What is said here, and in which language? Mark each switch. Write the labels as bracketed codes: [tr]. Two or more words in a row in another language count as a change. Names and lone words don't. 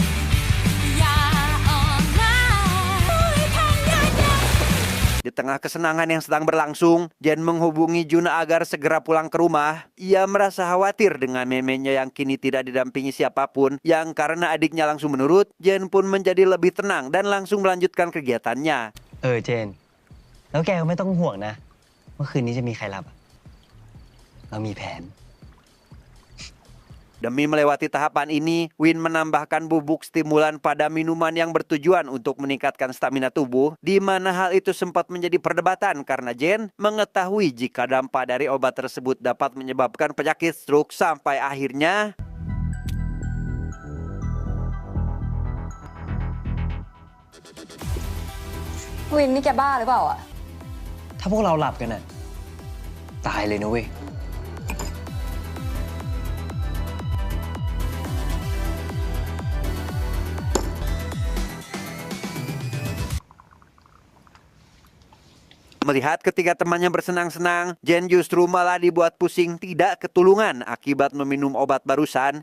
[id] Di tengah kesenangan yang sedang berlangsung, Jen menghubungi Jun agar segera pulang ke rumah. Ia merasa khawatir dengan memenya yang kini tidak didampingi siapapun, yang karena adiknya langsung menurut, Jen pun menjadi lebih tenang dan langsung melanjutkan kegiatannya. [th] เจน แล้วแกก็ไม่ต้องห่วงนะว่าคืนนี้จะมีใครรับอะเรามีแผน [id] Demi melewati tahapan ini, Win menambahkan bubuk stimulan pada minuman yang bertujuan untuk meningkatkan stamina tubuh, di mana hal itu sempat menjadi perdebatan karena Jen mengetahui jika dampak dari obat tersebut dapat menyebabkan penyakit stroke sampai akhirnya [th] Win นี่แกบ้าหรือเปล่าอะ ถ้าพวกเราหลับกันน่ะตายเลยนะเว้ย [id] Melihat ketiga temannya bersenang-senang, Jen justru malah dibuat pusing tidak ketulungan akibat meminum obat barusan.